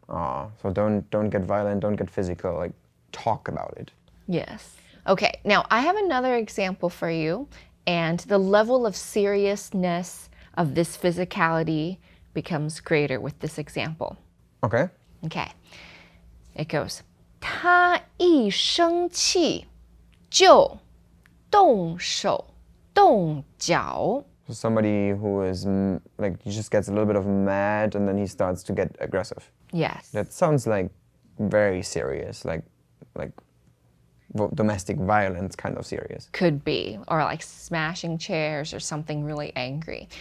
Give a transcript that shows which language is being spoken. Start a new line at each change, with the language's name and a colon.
English: So don't get violent, don't get physical, like talk about it. Yes. Okay, now I have another example for you, and the level of seriousness of this physicality becomes greater with this example. Okay. Okay. It goes,
Chinese: 他一生气就动手动脚.
English: So somebody who is like he just gets a little bit of mad and then he starts to get aggressive. Yes. That sounds like very serious, like domestic violence kind of serious. Could be, or like smashing chairs or something really angry.